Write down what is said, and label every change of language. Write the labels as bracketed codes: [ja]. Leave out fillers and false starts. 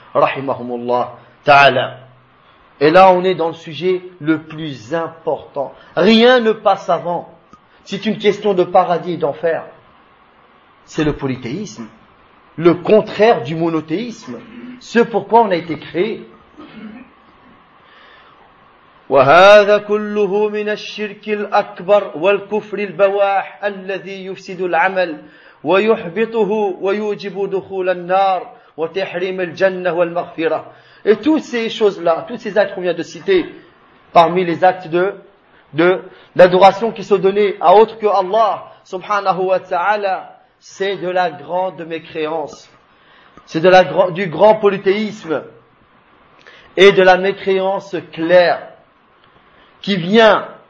[fr] Rahimahumullah ta'ala. Et là, on est dans le sujet le plus important. Rien ne passe avant. C'est une question de paradis et d'enfer. C'est le polythéisme. Le contraire du monothéisme. Ce pourquoi on a été créé. [ar] وهذا كله من الشرك الأكبر والكفر البواح الذي يفسد العمل ويحبطه ويوجب دخول النار وتحريم الجنة والمغفرة. [fr] Et toutes ces choses-là, tous ces actes qu'on vient de citer, parmi les actes de l'adoration qui sont donnés à autre que Allah, subhanahu wa ta'ala, c'est de la grande mécréance. C'est de la, du grand polythéisme et de la mécréance claire qui vient